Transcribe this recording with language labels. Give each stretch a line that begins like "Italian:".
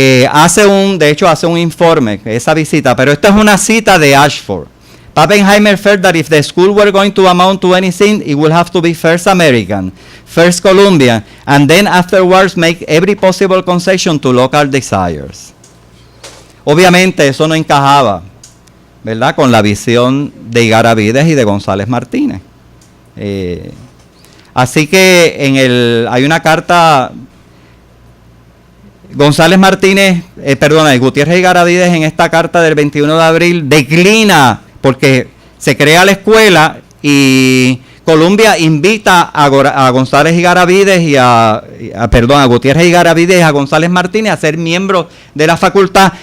Spanish: Hace un informe, esa visita, pero esta es una cita de Ashford.
English: Pappenheimer felt that if the school were going to amount to anything, it would have to be first American, first Columbian, and then afterwards make every possible concession to local desires.
Spanish: Obviamente eso no encajaba, ¿verdad?, con la visión de Igaravides y de González Martínez. Así que hay una carta. González Martínez, Gutiérrez y Igaravides en esta carta del 21 de abril declina porque se crea la escuela y Columbia invita a González y Igaravides a Gutiérrez y Igaravides y a González Martínez a ser miembros de la facultad.